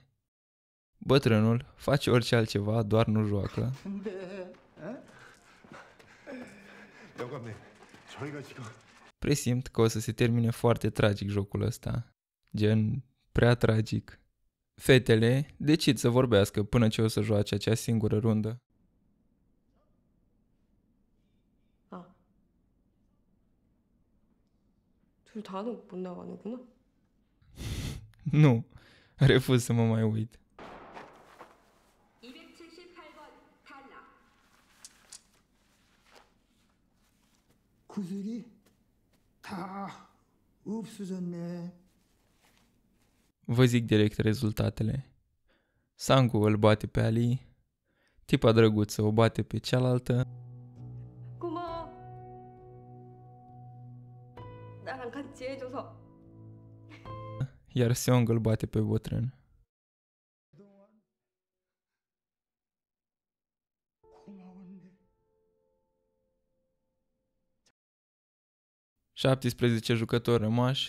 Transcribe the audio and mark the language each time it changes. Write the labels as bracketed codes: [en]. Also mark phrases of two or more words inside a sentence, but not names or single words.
[ro] Bătrânul face orice altceva, doar nu joacă. Presimt că o să se termine foarte tragic jocul ăsta. Gen, prea tragic. Fetele decid să vorbească până ce o să joace acea singură rundă. [ko] 둘 다는 못 나가는구나. [ro] Nu, refuz să mă mai uit. [ko] 278번 탈락. 구슬이 다 없어졌네. [ro] Vă zic direct rezultatele. Sang-woo îl bate pe Ali, tipa drăguță o bate pe cealaltă, [ko] 고마워. 나랑 같이 해줘서. [ro] iar Seong îl bate pe bătrân. [ko] 고마웠네. [ro] 17 jucători rămași.